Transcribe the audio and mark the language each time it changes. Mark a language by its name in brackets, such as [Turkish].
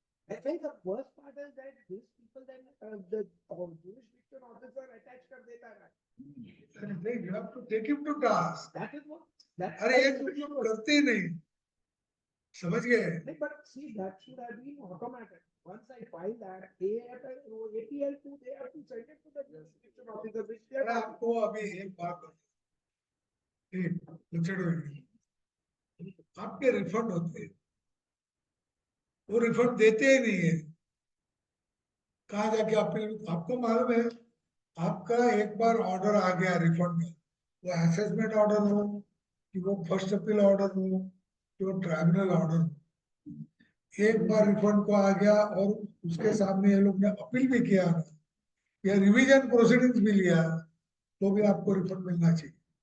[English] I think the worst part is that these people then the jurisdiction officer attach [Hindi] कर देता है. [English] You have to take him to task. That is what. That [Hindi] अरे ये तुम लोग करते ही नहीं, समझ गए. [English] but see that should have been automatic. once I file that, APL 2, they have to send it to the jurisdiction officer, which they [Hindi] मैं [English] are. [Hindi] आपको अभी एक बात आपके रिफंड होते हैं, वो रिफंड देते ही नहीं है। कहाँ जाके आपको मालूम है, आपका एक बार ऑर्डर आ गया रिफंड में, वो असेसमेंट ऑर्डर हो कि वो फर्स्ट अपील ऑर्डर हो कि वो ट्राइब्यूनल ऑर्डर हो, एक बार रिफंड को आ गया और उसके सामने ये लोग ने अपील भी किया ना या रिवीजन प्रोसीडिंग्स भी लिया, तो भी आपको रिफंड मिलना चाहिए।